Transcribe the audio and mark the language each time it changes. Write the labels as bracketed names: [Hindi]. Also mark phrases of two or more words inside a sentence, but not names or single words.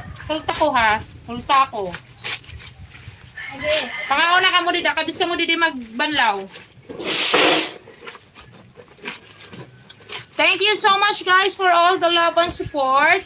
[Waray] Hulta ko ha. Hulta ko. Okay. Pangauna ka mo dida. Kabis ka mo didi magbanlaw. [English] Thank you so much guys for all the love and support.